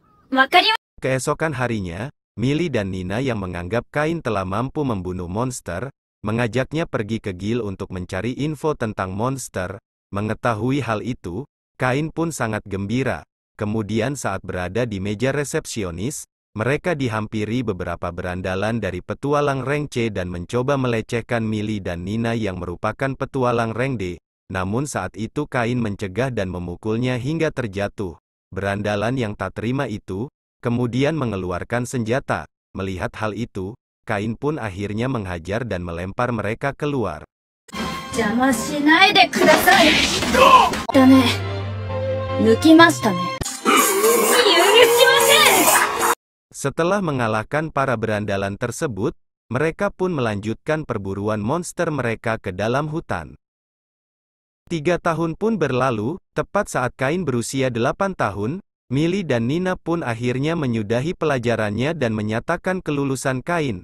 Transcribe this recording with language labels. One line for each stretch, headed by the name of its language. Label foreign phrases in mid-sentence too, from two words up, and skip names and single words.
Japanese: わかりま、
Indonesian: Keesokan harinya, Milly dan Nina yang menganggap Kain telah mampu membunuh monster, mengajaknya pergi ke Gil untuk mencari info tentang monster. Mengetahui hal itu, Kain pun sangat gembira. Kemudian saat berada di meja resepsionis, mereka dihampiri beberapa berandalan dari petualang rank C dan mencoba melecehkan Milly dan Nina yang merupakan petualang rank D. Namun saat itu Kain mencegah dan memukulnya hingga terjatuh. Berandalan yang tak terima itu, kemudian mengeluarkan senjata. Melihat hal itu, Kain pun akhirnya menghajar dan melempar mereka keluar.
Japanese: 邪魔しないでください。だね。抜きましたね。許しません。
Indonesian: Setelah mengalahkan para berandalan tersebut, mereka pun melanjutkan perburuan monster mereka ke dalam hutan. 3 tahun pun berlalu, tepat saat Kain berusia 8 tahun, Milly dan Nina pun akhirnya menyudahi pelajarannya dan menyatakan kelulusan Kain.